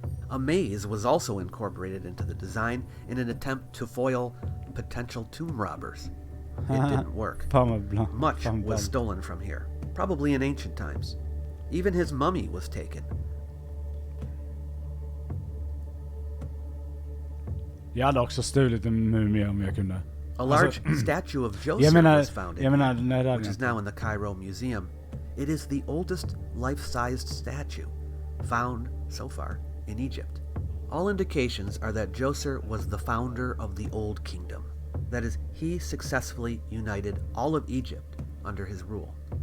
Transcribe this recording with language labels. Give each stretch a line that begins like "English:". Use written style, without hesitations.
English: A maze was also incorporated into the design in an attempt to foil potential tomb robbers. It didn't work. Much was stolen from here, probably in ancient times. Even his mummy was taken.
Swedish: Jag hade också stulit en mumie om jag kunde.
English: A large statue of Djoser was found which is now in the Cairo Museum. It is the oldest life-sized statue found so far in Egypt. All indications are that Djoser was the founder of the Old Kingdom. That is, he successfully united all of Egypt under his rule.